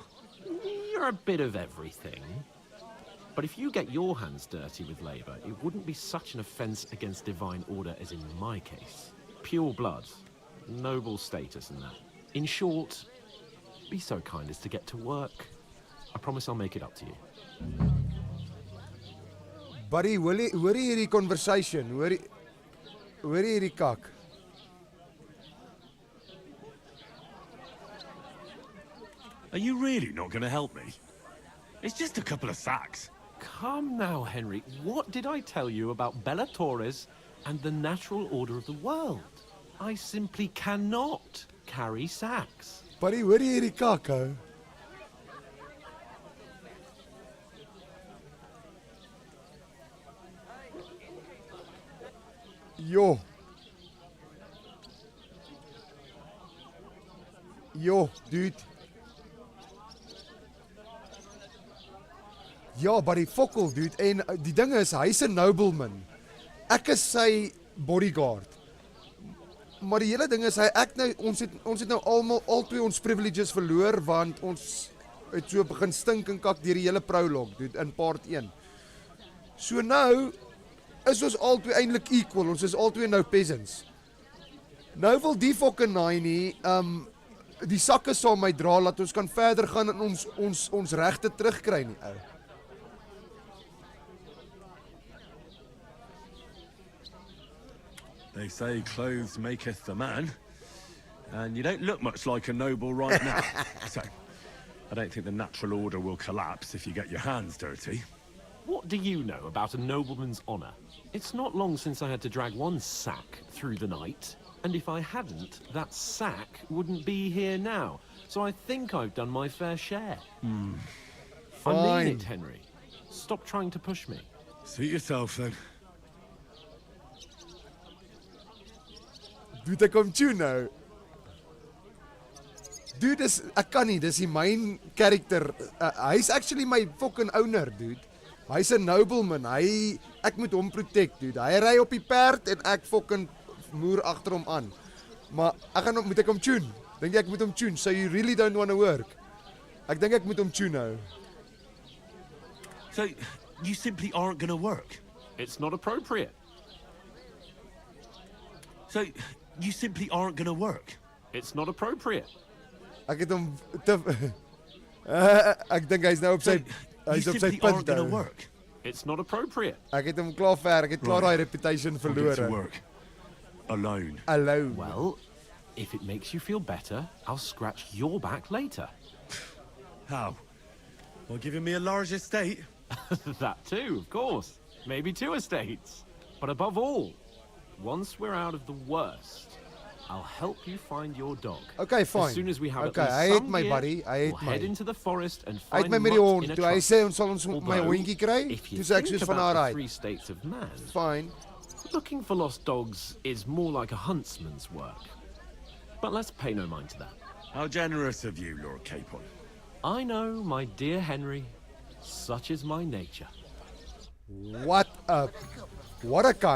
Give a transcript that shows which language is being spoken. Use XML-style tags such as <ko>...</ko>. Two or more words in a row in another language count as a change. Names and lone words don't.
<en>You're a bit of everything. But if you get your hands dirty with labor, it wouldn't be such an offense against divine order as in my case. Pure blood, noble status and that. In short, be so kind as to get to work. I promise I'll make it up to you.</en> <af>Buddy, hoor jy hierdie conversation? Hoor jy hierdie kak?</af> <en>Are you really not going to help me? It's just a couple of sacks. Come now, Henry. What did I tell you about Bella Torres and the natural order of the world? I simply cannot carry sacks.</en> <af>Buddy, hoor jy hierdie kakko?</af> <en>Yo. Yo, dude.</en> <af>Ja, buddy, fokkel, dude. En die ding is, hy's 'n nobleman. Ek is sy bodyguard. Maar die hele ding is, ons het nou albei ons privileges verloor, want ons het so begin stink en kak deur die hele prologue, dude, in part 1. So nou is ons albei eintlik equal, ons is albei nou peasants. Nou wil die fucking nie, die sakke saam my dra, laat ons kan verder gaan en ons regte terugkry nie, ou.</af> <en>They say clothes maketh the man, and you don't look much like a noble right now. So, I don't think the natural order will collapse if you get your hands dirty. What do you know about a nobleman's honor? It's not long since I had to drag one sack through the night, and if I hadn't, that sack wouldn't be here now. So I think I've done my fair share. I mean it, Henry. Stop trying to push me. Suit yourself, then.</en> <af>Dude, ek kom tune nou. Dude, ek kan nie, dis die</af> <en>main character.</en> <af>Hy's</af> <en>actually my fucking owner,</en> <af>dude. Hy's 'n nobleman. Ek moet hom protect, dude. Hy ry op die perd en ek fucking moer agter hom aan. Maar moet ek hom tune? Dink jy ek moet hom tune?</af> <en>So you really don't want to work?</en> <af>Ek dink ek moet hom tune nou.</af> <en>So, you simply aren't going to work? It's not appropriate. So, you simply aren't going to work? It's not appropriate.</en> <af>Ek het hom ek dink hy's nou op sy punt</af> <en>going to</en> <af>nou.</af> <en>work? It's not appropriate.</en> <af>Ek het hom klaar ver, ek het klaar daai reputation</af> <en>I'll get to</en> <af>verloor.</af> <en>work. Alone. Alone. Well, if it makes you feel better, I'll scratch your back later. How? Well, giving me a large estate? That too, of course. Maybe 2 estates. But above all, once we're out of the worst, I'll help you find your dog. Okay, fine. As soon as we have Okay, at least</en> <af>hy het</af> <en>some</en> <af>my</af> <en>gear,</en> <af>buddy, hy het</af> <en>we'll</en> <af>my.</af> <en>head into the forest and</en> <af>Hy het</af> <en>find</en> <af>my met die</af> <en>Mutt</en> <af>hond,</af> <en>in a</en> <af>toe hy</af> <en>trunk.</en> <af>sê ons sal ons my</af> <en>Although,</en> <af>hondjie kry,</af> <en>if you</en> <af>toe sê ek</af> <en>think</en> <af>soos van about the alright.</af> <en>3 states of man, Fine. looking for lost dogs is more like a huntsman's work. But let's pay no mind to that. How generous of you, Lord Capon. I know, my dear Henry, such is my nature. What a kan.</en>